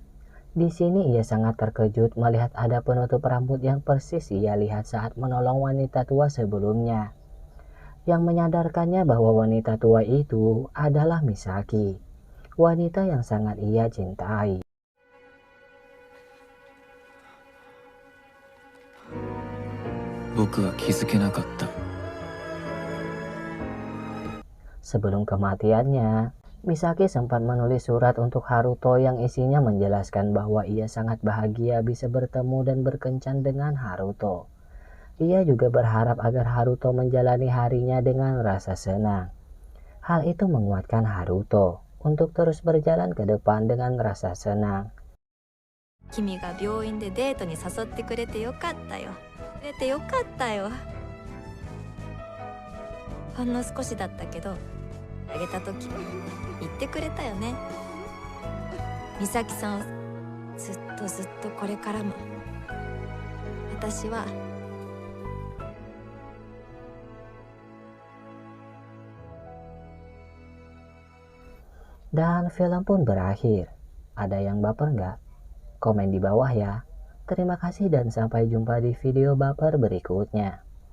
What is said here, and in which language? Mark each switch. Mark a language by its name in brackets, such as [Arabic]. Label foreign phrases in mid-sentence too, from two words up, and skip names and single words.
[Indonesian] Di sini ia sangat terkejut melihat ada penutup rambut yang persis ia lihat saat menolong wanita tua sebelumnya. Yang menyadarkannya bahwa wanita tua itu adalah Misaki, wanita yang sangat ia cintai. [Japanese] 僕は気づけなかった。 [Indonesian] Sebelum kematiannya, Misaki sempat menulis surat untuk Haruto yang isinya menjelaskan bahwa ia sangat bahagia bisa bertemu dan berkencan dengan Haruto. Ia juga berharap agar Haruto menjalani harinya dengan rasa senang. Hal itu menguatkan Haruto untuk terus berjalan ke depan dengan rasa senang. [Japanese] 君が病院でデートに誘ってくれてよかったよ。よかったよ。ほんの少しだったけど、あげた時言ってくれたよね。美咲さんをずっとずっとこれからも私は [Indonesian] Dan film pun berakhir. Ada yang baper nggak? Komen di bawah ya. Terima kasih dan sampai jumpa di video baper berikutnya.